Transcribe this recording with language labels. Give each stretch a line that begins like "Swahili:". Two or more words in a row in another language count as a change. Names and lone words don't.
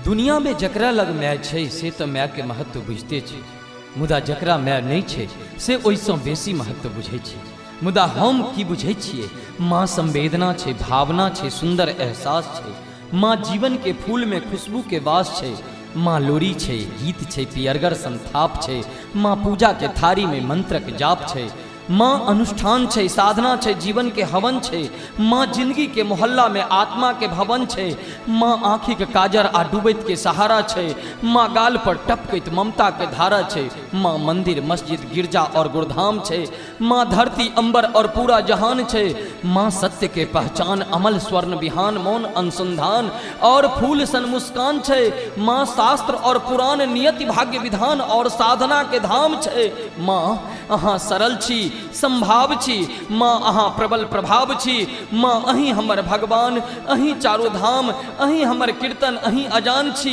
Maithili: दुनिया में जकरा लग माय छै से तो माय के महत्व बुझते छै, मुदा जकरा माय नहीं छै से ओइसँ बेसी महत्व बुझै छै। मुदा हम की बुझै छियै, माँ संवेदना छै, भावना छै, सुंदर एहसास छै। माँ जीवन के फूल में खुशबू के वास छै। माँ लोरी छै, गीत छै, पियरगर संथाप छै। माँ पूजा के थारी में मंत्रक जाप छै। माँ अनुष्ठान छै, साधना छै, जीवन के हवन छै। माँ जिंदगी के मोहल्ला में आत्मा के भवन छै। माँ आँखि के काजर आ डूबैत के सहारा छै। माँ गाल पर टपकैत ममता के धारा छै। माँ मंदिर, मस्जिद, गिरजा और गुरुधाम छै। माँ धरती, अंबर और पूरा जहान छै। माँ सत्य के पहचान, अमल स्वर्ण बिहान, मौन अनुसंधान और फूल सन मुस्कान छै। माँ शास्त्र और पुराण, नियति, भाग्य विधान और साधना के धाम छै। माँ अहाँ सरल छी, संभाव छी। माँ अहाँ प्रबल प्रभाव छी। माँ अहीं हमर भगवान, अहीं चारो धाम, अहीं हमर कीर्तन, अहीं अजान छी।